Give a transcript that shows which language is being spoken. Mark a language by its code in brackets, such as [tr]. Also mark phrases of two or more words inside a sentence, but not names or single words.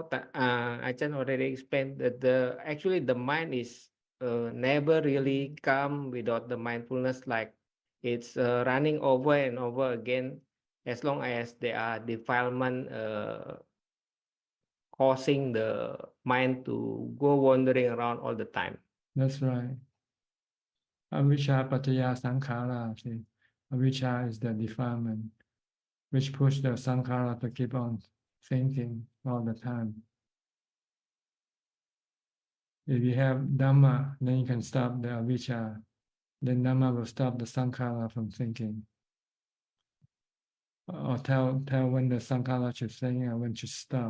[en] Ajahn already explained that actually the mind is never really calm without the mindfulness, like it's running over and over again as long as there are defilement causing the mind to go wandering around all the time. That's right. [pi] Avijja pattaya sankhara. [en] See, avijja is the defilement, which push the sankhara to keep on thinking all the time. If you have Dhamma, then you can stop the avijja. Then Dhamma will stop the sankhara from thinking. Or tell when the sankhara should think and when should stop.